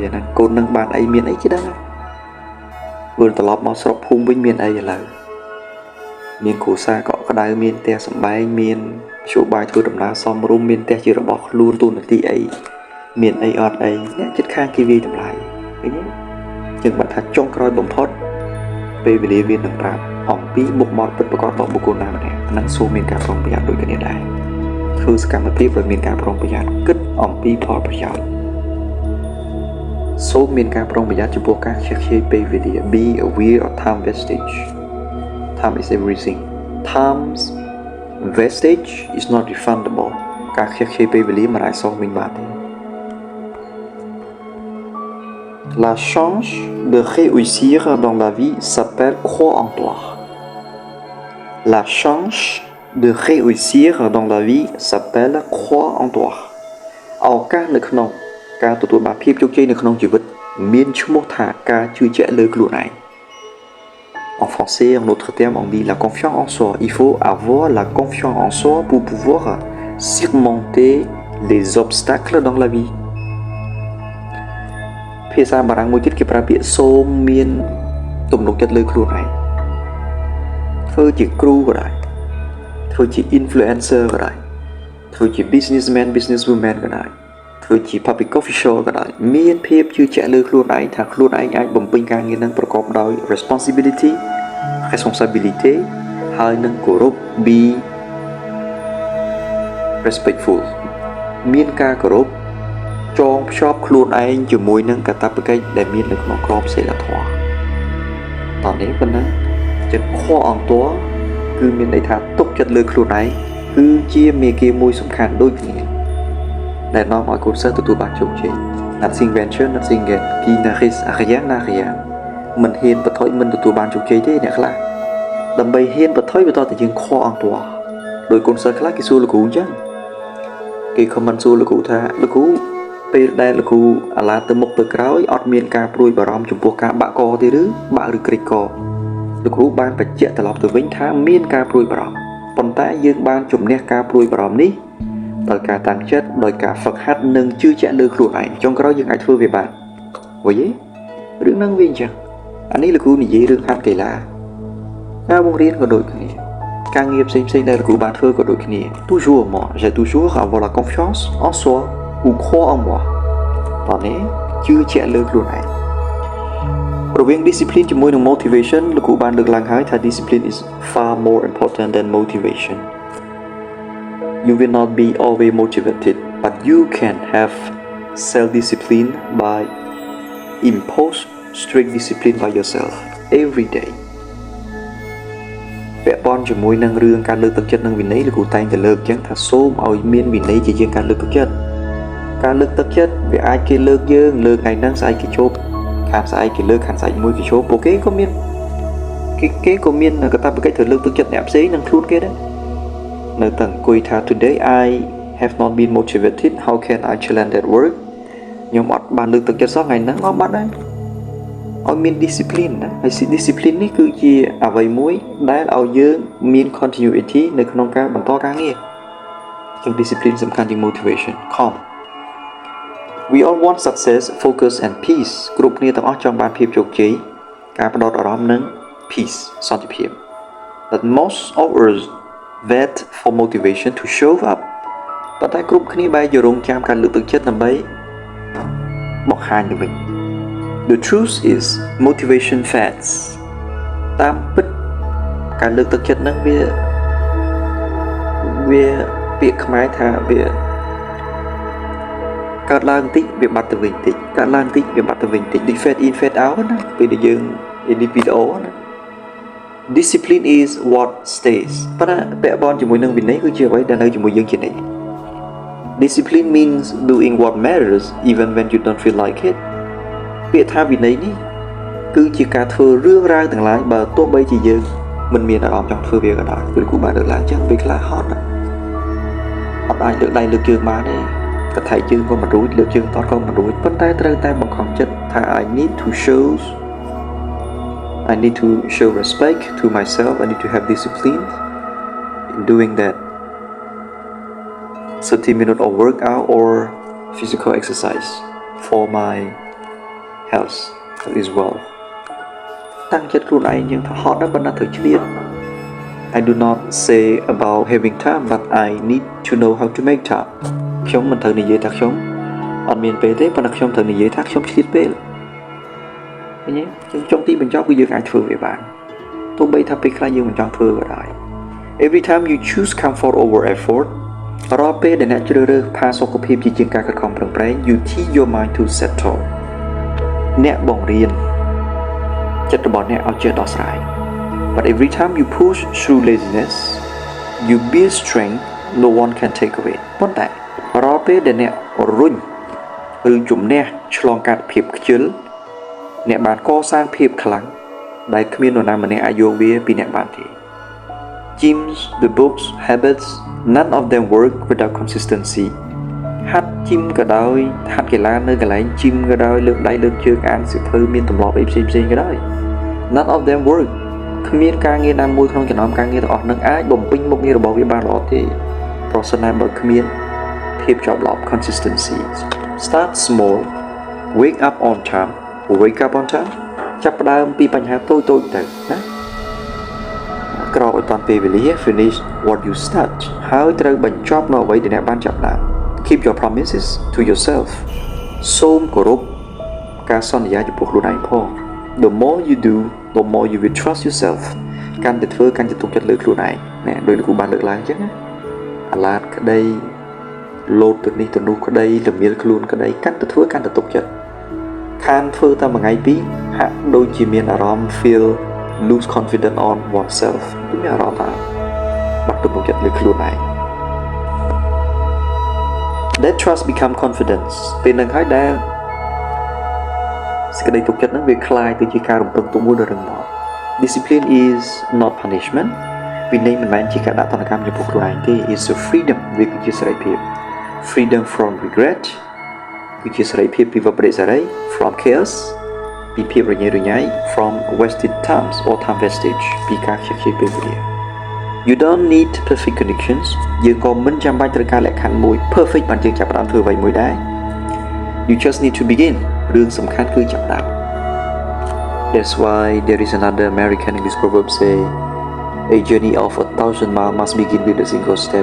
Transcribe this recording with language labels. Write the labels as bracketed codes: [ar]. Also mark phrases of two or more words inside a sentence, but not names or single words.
[km] ហ្នឹងកូននឹងបានអីមានអីគេដឹងវិលត្រឡប់មកស្រុកភូមិវិញមានអីឥឡូវមានគ្រួសារកក់ក្ដៅមានផ្ទះសម្បែងមានមធ្យោបាយធ្វើដំណើរសមរម្យមានផ្ទះជារបស់ខ្លួនទូនាទីអីមានអីអត់អីអ្នកចិត្តខាងគេវាយតម្លៃឃើញទេចឹងបើថាចុងក្រោយបំផុតពេលវេលាវានឹងប្រាប់អំពីមុខមាត់ពិតប្រាកដរបស់បុគ្គលណាម្នាក់ហ្នឹងសូមមានការប្រុងប្រយ័ត្នដូចគ្នាដែរធ្វើសកម្មភាពដោយមានការប្រុងប្រយ័ត្នគិតអំពីផលប្រយោជន៍ សូមមានការប្រុងប្រយ័ត្នចំពោះការខ្ជិះខ្ជាយពេលវេលា [en] Be aware of time wastage Time is everything Time's wastage is not refundable [km] ការខ្ជិះខ្ជាយពេលវេលាមិនអាចសងវិញបានទេ [fr] La chance de réussir dans la vie s'appelle croire en toi. La chance de réussir dans la vie s'appelle croire en toi. [km] ឱកាសនៅក្នុងការទទួលបានភាពជោគជ័យនៅក្នុងជីវិតមានឈ្មោះថាការជឿជាក់លើខ្លួនឯង [fr] En français, en autre terme, on dit la confiance en soi. Il faut avoir la confiance en soi pour pouvoir surmonter les obstacles dans la vie. [km] ភាសាបារាំងមួយទៀតគេប្រើពាក្យសូមមានទំនុកចិត្តលើខ្លួនឯងធ្វើជាគ្រូ ក៏ដែរធ្វើជា influencer ក៏ដែរធ្វើជា [en] businessman businesswoman [km] ក៏ដែរធ្វើជា [en] public official [km] ក៏ដែរមានភាពជឿជាក់លើខ្លួនឯងថាខ្លួនឯងអាចបំពេញការងារនឹងប្រកបដោយ responsibility ហើយនឹងគោរព [en] be respectful [km] មានការគោរពចងភ្ជាប់ខ្លួនឯងជាមួយ នឹងកាតព្វកិច្ចដែលមាននៅក្នុងក្របសីលធម៌តោះនេះប៉ុណ្ណឹងចិត្តខកអង្ទ័រគឺមានន័យថាទុកចិត្តលើខ្លួនឯងគឺជាមេគាមួយសំខាន់ដូចគ្នាដែលនាំឲ្យកូនសិស្សទទួលបានជោគជ័យ [en] Nothing venture nothing gain [fr] qui n'arrive à rien n'a rien [km] មិនហ៊ានបថុយ មិនទទួលបានជោគជ័យទេអ្នកខ្លះដើម្បីហ៊ានបថុយបន្តតែយើងខកអង្ទ័រដោយកូនសិស្សខ្លះគេសួរលោកគ្រូអញ្ចឹងគេ comment សួរលោកគ្រូថាលោកគ្រូពេលដែលលោកគ្រូអាឡាទៅមុខទៅក្រោយអត់មានការព្រួ យបារម្ភចំពោះការបាក់កទេឬបាក់ឬក្រិចកលោកគ្រូបានបញ្ជាក់ត្រឡប់ទៅវិញថាមានការព្រួយបារម្ភប៉ុន្តែយើងបានជំនះការព្រួយបារម្ភនេះដោយការតាំងចិត្តដោយការហ្វឹកហាត់និងជឿជាក់លើ ខ្លួនឯងចុងក្រោយយើងអាចធ្វើវាបានវិញទេរឿងហ្នឹងវាអញ្ចឹងអានេះលោកគ្រូនិយាយរឿងហាត់កីឡាការ បង្រៀនក៏ដូចគ្នាការងារផ្សេងៗដែលលោកគ្រូបានធ្វើក៏ដូចគ្នា [fr] toujours moi j'ai toujours avoir la confiance en soi ou croire en moi [km] តោះនេះជឿជាក់លើខ្លួនឯងរវាង [en] discipline [km] ជាមួយនឹង [en] motivation [km] លោកគ្រូបានលើកឡើងហើយថា [en] discipline is far more important than motivation you will not be always motivated but you can have self discipline by impose strict discipline by yourself every day [km] ពាក់ព័ន្ធជាមួយនឹងរឿងការលើកទឹកចិត្តនិងវិន័យលោកគ្រូតែងតែលើកចឹងថាសូមឲ្យមានវិន័យជាជាងការលើកទឹកចិត្តការលើកទឹកចិត្តវាអាចគេលើកយើងលើកថ្ងៃហ្នឹងស្អែកគេជប់ខាងស្អែ កគេលើកខាងស្អែកមួយគេជប់ពួកគេក៏មានគេក៏មានកាតព្វកិច្ចត្រូវលើកទឹកចិត្តអ្នកផ្សេងនិងខ្លួនគេដែរនៅតែអង្គុយថា [en] today I have not been motivated how can I challenge that work [km] ខ្ញុំអត់បានលើកទឹកចិត្តសោះថ្ងៃហ្នឹងអត់បាត់ដែរឲ្យមាន discipline ណាហើយ discipline នេះគឺជាអ្វីមួយដែល ឲ្យយើងមាន continuity នៅក្នុងការបន្តការងារជាង discipline សំខាន់ជាង motivation [en] calm we all want success focus and peace [km] គ្រប់គ្នាទាំងអស់ចង់បានភាពជោគជ័យការផ្ដោតអារម្មណ៍និង peace សន្តិភាព [en] but most of us wait for motivation to show up [km] ប៉ុន្តែគ្រប់គ្នាបែរជារង់ចាំការលើកទឹកចិត្តដើម្បីបង្ហាញទៅវិញ [en] The truth is motivation fades [km] តាមពិតការលើកទឹកចិត្តហ្នឹងវា ពាក្យខ្មែរថាវាកើតឡើងតិចវាបាត់ទៅវិញតិចកើតឡើងតិចវាបាត់ទៅវិញតិច [en] fade in fade out [km] ណាពេលដែលយើង [en] edit video [km] ណា [en] discipline is what stays [km] ប៉ុន្តែពាក់ព័ន្ធ ជាមួយនឹងវិន័យគឺជាអ្វីដែលនៅជាមួយយើងជានិច្ច [en] discipline means doing what matters even when you don't feel like it [km] ពាក្យថាវិន័យនេះគឺជាការធ្វើរឿងរ៉ាវទាំងឡាយបើទោះបីជាយើងមិនមានអារម្មណ៍ចង់ធ្វើវាក៏ដោយគឺគូបានលើកឡើងចឹងពេលខ្លះហត់អត់អាចលើកដៃលើកជើងបានទេកថាជើងក៏មិនរួចលើកជើងតក៏មិនរួចប៉ុន្តែត្រូវតែបង្ខំចិត្តថា [en] I need to show respect to myself I need to have discipline in doing that 30 minutes of workout or physical exercise for my health as well [km] តាំងចិត្តខ្លួនឯងយ៉ាងថាហត់ណាស់ប៉ុន្តែត្រូវឆ្លៀត [en] I do not say about having time but I need to know how to make time [km] ខ្ញុំមិនត្រូវនិយាយថាខ្ញុំអត់មានពេលទេប៉ុន្តែខ្ញុំត្រូវនិយាយថាខ្ញុំឆ្លៀត ពេលឃើញទេចុងទីបញ្ចប់គឺយើងអាចធ្វើវាបានទោះបីថាពេលខ្លះយើងមិនចង់ធ្វើក៏ដោយ [en] Every time you choose comfort over effort [km] រាល់ពេលដែលអ្នកជ្រើសរើសផាសុខភាពជាជាងការខិតខំប្រឹងប្រែង [en] you teach your mind to settle [km] អ្នកបង្រៀនចិត្តរបស់អ្នកឲ្យចេះដោះស្រាយ [en] But every time you push through laziness you build strength no one can take away [km] ប៉ុន្តែរាល់ពេលដែលអ្នករុញឬជំនះឆ្លងកាត់ភាពខ្ជិលអ្នកបានកសាងភាពខ្លាំងដែលគ្មាននរណាម្នាក់អាចយកវាពីអ្នកបានទេ [en] Gyms, the books, habits none of them work without consistency [km] ហាត់ជីមក៏ដោយហាត់កីឡានៅកន្លែងជីមក៏ដោយលើកដៃលើកជើងអានសៀវភៅមានទម្លាប់អីផ្សេងក៏ដោយ [en] None of them work [km] គ្មានការងារណាមួយក្នុង ចំណោមការងារទាំងអស់នឹងអាចបំពេញមុខងាររបស់វាបានល្អទេប្រសិនណាបើគ្មានភាពជាប់លាប់ [en] consistency Start small wake up on time [km] ចាប់ផ្ដើមពីបញ្ហាតូច ៗទៅណាក្រោកឲ្យតាន់ពេលវេលា [en] finish what you start [km] ហើយត្រូវបញ្ចប់នៅអ្វីដែលអ្នកបានចាប់ផ្ដើម [en] Keep your promises to yourself [km] សូមគោរ ពការសន្យាចំពោះខ្លួនឯងផង [en] The more you do the more you will trust yourself [km] កាន់តែធ្វើកាន់តែទុកចិត្តលើខ្លួនឯងណែដោយលោកគ្រូបានលើកឡើងអញ្ចឹងណាអាឡាតក្តីលោតទៅនេះទៅនោះក្តីលំមៀលខ្លួនក្តីកាន់តែធ្វើកាន់តែទុកចិត្តខានធ្វើតែមួយថ្ងៃពីរហាក់ដូចជាមានអារម្មណ៍ [en] feel lose confidence on oneself [km] មានអារម្មណ៍ថាបាត់ទំនុកចិត្តលើខ្លួនឯង [en] That trust become confidence [km] ពេលនឹងហើយដែលសេចក្តីទុកចិត្តនឹងវាคล้ายទៅជាការរំពឹងទុកមួយដ៏រឹងមាំ [en] Discipline is not punishment [km] វិន័យមិនមែន ជាការដាក់ទណ្ឌកម្មចំពោះខ្លួនឯងទេ [en] It's a freedom [km] វាគឺជាសេរីភាព [en] Freedom from regret [km] គឺជាសេរីភាព ពីវិបត្តិសេរី [en] From chaos [km] ពីភាពរញ៉េរញ៉ៃ [en] From wasted times or time wastage [km] ពីការខ្ជិះខ្ជាយពេលវេលា [en] You don't need perfect conditions [km] យើងក៏មិនចាំបាច់ត្រូវការលក្ខខណ្ឌមួយ [en] perfect [km] បានយើងចាប់ផ្ដើមធ្វើអ្វីមួយដែរ [en] You just need to begin [km] រឿងសំខាន់គឺចាប់ផ្ដើម [en] That's why there is another American English proverb say A journey of 1,000 miles must begin with a single step.